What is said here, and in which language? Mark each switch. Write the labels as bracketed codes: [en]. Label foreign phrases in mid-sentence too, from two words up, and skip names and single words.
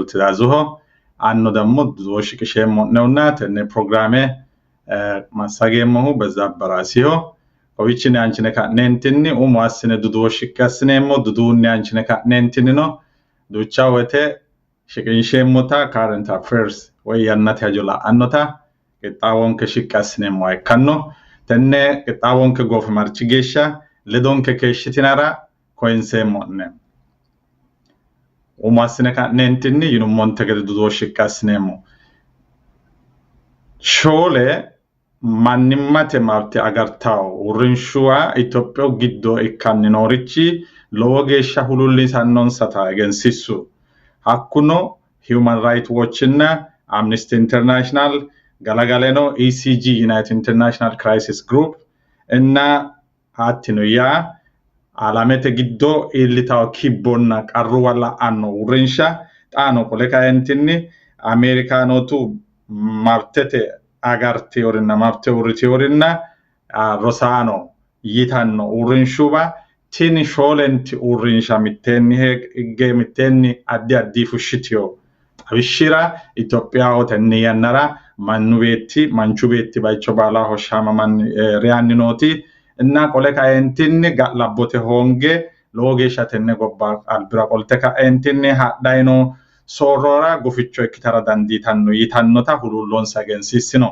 [sid] Tidazuho anno dammo duo shiqisheemmo neunna tenne programme masageemmohu bezabbaraasiho Ovichine anchine ka nentinni asine duduwo shikkasineemmo duduunni anchine ka nentinni no duucha wote shiqinsheemmota [en] current affairs [sid] way yannate hajola annota qixxaawonke shikkasineemmo ikkanno tenne qixxaawonke goofe marchi geeshsha ledonke keeshshitinara koinseemmo'ne asine ka nentinni yinummonte gede duduwo shikkasineemmo shoole Mannimmate mabte agartaw urinshuwa Itophiyaa giddo ikkanni noorichi lowo geeshsha hulullisannonsata egensiissu. Hakkuno Human Rights Watch na Amnesty International galagaleno ECG United International Crisis Group enna hattino yaa alamete giddo illitaw kibbonna qarru walla anno urinsha xaano qole kaentinni Amerikaanotu mabtete agarti orinna mabte uriti orinna Rosano yitanno urinshuba tini sholenti urinsha mittenni hege mittenni addi fushitiyo abishira Itophiyaa tenne yannara manchu beetti baycho baala hoshama man riyanni noti enna qole kaentinni galabbote honge lowo geeshsha tenne gobba albira qolte kaentinni hadhayno Sorora guficho ikkitara dandiitanno yitannota hulullonsa egensiissino.